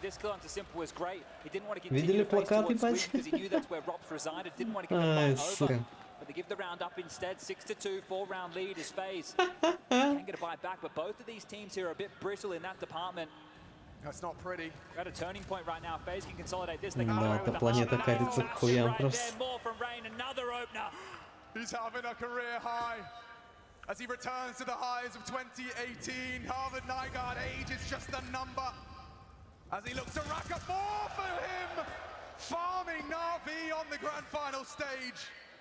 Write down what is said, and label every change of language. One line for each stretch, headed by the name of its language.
English: This kill onto Simple was great. He didn't want to continue to face towards Switch because he knew that's where Robs resided. Didn't want to get the fight over. But they give the round up instead. 6-2, 4-round lead is FaZe. Can't get a bite back, but both of these teams here are a bit brittle in that department. That's not pretty. We're at a turning point right now. FaZe can consolidate this.
Russian: Да, эта планета катится к хуям просто.
English: More from Rain, another opener. He's having a career high. As he returns to the highs of 2018, Harvard Nygaard age is just a number. As he looks to rack up more for him, farming NaVi on the grand final stage.